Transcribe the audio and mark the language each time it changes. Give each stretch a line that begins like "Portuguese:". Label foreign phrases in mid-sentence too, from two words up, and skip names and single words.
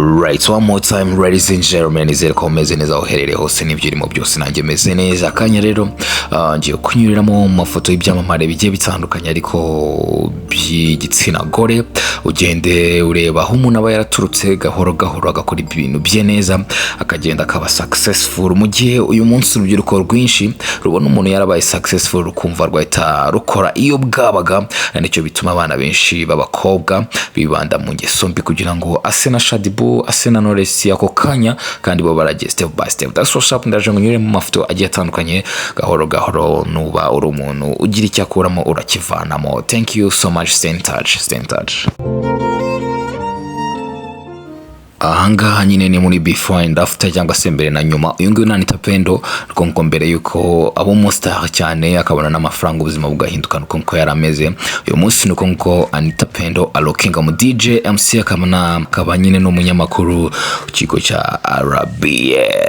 English: Alright, one more time ladies and gentlemen,
Kinyarwanda: izere ko meze neza aho uherereye hose n'ibyirimo byose nanjye meze neza. Akanya rero ngiye kunyuriramo mu mafoto y'ibyamamare bigiye bitandukanye ariko by'igitsina gore, ugende ureba aho umuntu aba yaraturutse gahoro gahoro agakora ibintu bye neza akagenda akaba successful. Mu gihe uyu munsi urubyiruko rwinshi rubona umuntu yarabaye successful rukumva rwahita rukora iyo bwabaga, nicyo bituma abana benshi b'abakobwa bibanda mu ngeso mbi kugira ngo ase na Shadibu ase na Knowles ako kanya kandi bo baragiye
English: step by step. That's what's up.
Kinyarwanda: Ndaje ngunyure mu mafoto agiye atandukanye gahoro gahoro, nuba uri umuntu ugira icyo akuramo urakivanamo.
English: Thank you so much. Stay in touch.
Kinyarwanda: Ahangaha nyine ni muri
English: before and after
Kinyarwanda: cyangwa se mbere na nyuma. Uyu nguyu ni anitapendo, nuko mbere yuko abo mustar cyane akabona n'amafaranga ubuzima bugahinduka nuko yarameze. Uyu munsi nuko anitapendo alokinga mu DJ MC akaba nyine n'umunyamakuru ku kigo cya Arabia.